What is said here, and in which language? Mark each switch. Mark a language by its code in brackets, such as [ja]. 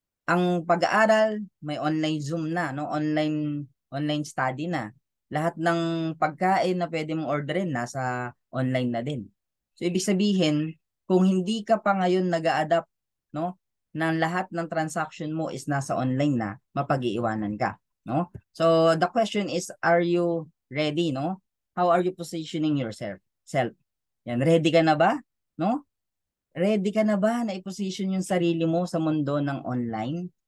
[tl] Ang pag-aaral, may online Zoom na, no? Online study na. Lahat ng pagkain na pwede mong orderin, nasa online na din. So, ibig sabihin, kung hindi ka pa ngayon nag-a-adapt, no? Na lahat ng transaction mo is nasa online na, mapag-iiwanan ka, no? [en] So, the question is, are you ready, no? How are you positioning yourself? [tl] Yan, ready ka na ba? No? Ready ka na ba na i-position yung sarili mo sa mundo ng online?